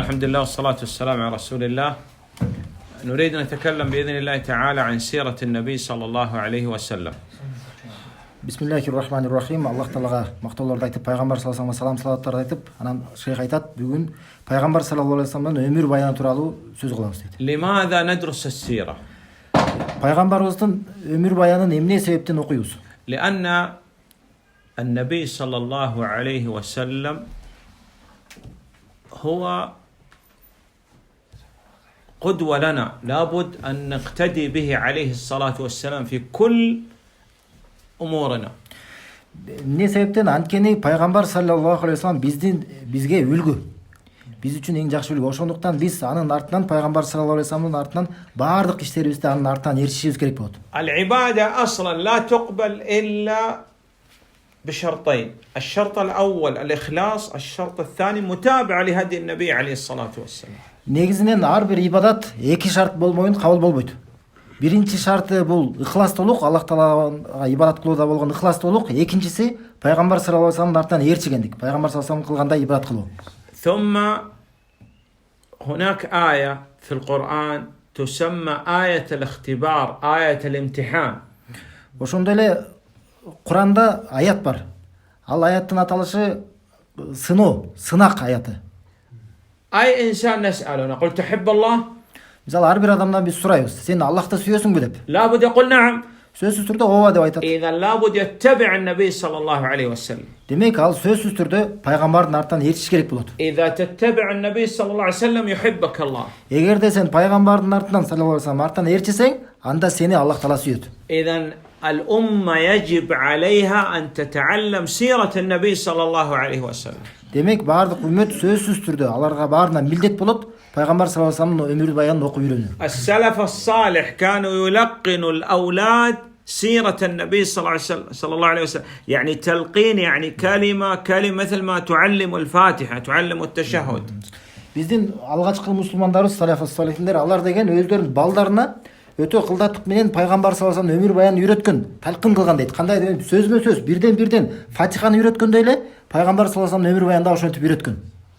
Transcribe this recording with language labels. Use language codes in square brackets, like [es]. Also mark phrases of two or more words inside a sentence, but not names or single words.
[ar] الحمد لله والصلاة والسلام على رسول الله. نريد أن نتكلم بإذن الله تعالى عن سيرة النبي صلى الله عليه وسلم. Bismillahirrahmanirrahim. [ky] Аллах Таалага мактоолорду айтып, пайгамбар [ar] صلى الله عليه وسلم [ky] салаваттарды айтып, анан шейх айтат, бүгүн пайгамбар [ar] صلى الله عليه وسلم [ky] өмүр баяны тууралуу сөз кылабыз дейт. [ar] لماذا ندرس السيرة؟ [ky] Пайгамбарыбыздын өмүр баянын эмне себептен окуйбуз? [ar] لأن النبي صلى الله عليه وسلم هو قدوة لنا، لابد أن نقتدي به عليه الصلاة والسلام في كل أمورنا. [ky] Эмне себептен? Анткени пайгамбар [ar] صلى الله عليه وسلم [ky] бизге үлгү. Биз үчүн эң жакшы үлгү. Ошондуктан биз анын артынан, пайгамбар [ar] صلى الله عليه وسلم [ky] артынан баардык иштерибизди анын артынан эришишибиз керек болот. [ar] العبادة أصلا لا تقبل إلا بشرطين، الشرط الأول الإخلاص، الشرط الثاني متابعة لهدي النبي عليه الصلاة والسلام. [ky] Негизинен ар бир ибадат эки шарт болмойын кабыл болбойт. Биринчи шарты бул ыхластуулук, Аллах Таалага ибадат кылууда болгон ыхластуулук. Экинчиси пайгамбар [ar] صلى الله عليه وسلم [ky] артынан ээрчигендик. Пайгамбар [ar] صلى الله عليه وسلم [ky] кылгандай ибадат кылуу. [ar] ثم هناك آية في القرآن تسمى آية الاختبار، آية الامتحان. [ky] Ошондой эле Куранда аят бар. Ал аяттын аталышы сыноо, сынак аяты. [ar] أي إنسان نسأله نقول تحب الله؟ [ky] Мисалы, ар бир адамдан биз сурайбыз, сен Аллахты сүйөсүңбү деп. [ar] لابد يقول نعم. [ky] Сөзсүз түрдө ооба деп айтат. [ar] إذا لابد يتبع النبي صلى الله عليه وسلم. [ky] Демек, ал сөзсүз түрдө пайгамбардын артынан ээрчиш керек болот. [ar] إذا تتبع النبي صلى الله عليه وسلم يحبك الله. [ky] Эгерде сен пайгамбардын артынан [ar] صلى الله عليه وسلم [ky] артынан ээрчисең, анда сени Аллах Таала сүйөт. [ar] إذا الأمة يجب عليها أن تتعلم سيرة النبي صلى الله عليه وسلم. [ky] Демек, баардык үммөт сөзсүз түрдө аларга баарына милдет болот, пайгамбар [ar] صلى الله عليه وسلم [ky] өмүр баянын окуп үйрөнүү. [ar] السلف الصالح كانوا يلقنوا الأولاد سيرة النبي صلى الله عليه وسلم، يعني تلقين، يعني كلمة مثل ما تعلم الفاتحة، تعلم التشهد. [ky] Биздин алгачкы мусулмандарыбыз, салаф-салихиндер, алар деген өздөрүнүн балдарына өтө кылдаттык менен пайгамбар [ar] صلى الله عليه وسلم [ky] өмүр баянын үйрөткөн, талкын кылган дейт. Кандай сөзбө сөз, бирден Фатиханы үйрөткөндөй эле пайгамбар [ar] صلى الله عليه وسلم [ky] өмүр баянын да ошентип үйрөткөн.